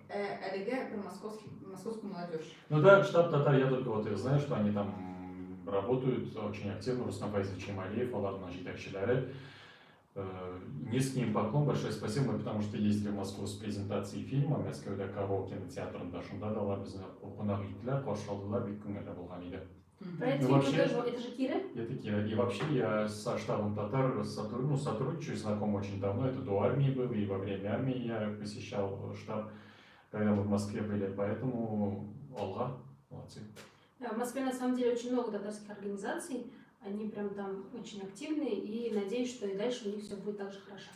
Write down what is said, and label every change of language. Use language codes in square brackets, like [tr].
[ru] Элеге про московскую молодежь. Ну да, штаб татар, я только вот их знаю, что они там работают очень активно. Рустам Файзович Чемалиев, Аллах Нажит Акшиляре. Низкий им поклон, большое спасибо, потому что ездили в Москву с презентацией фильма [tt] Мәскәүдә Каро кинотеатрында, шунда да алар безне кунак иттеләр, каршы алдылар, бик күңелле булган иде. [ru] Про это, Ну, вообще- тоже, это же Кира? Это Кира. И вообще я со штабом татар сотрудничаю, знаком очень давно. Это до армии был, и во время армии я посещал штаб, когда мы в Москве были. Поэтому Алга, молодцы. Да, в Москве на самом деле очень много татарских организаций. Они прям там очень активные, и надеюсь, что и дальше у них все будет так же хорошо.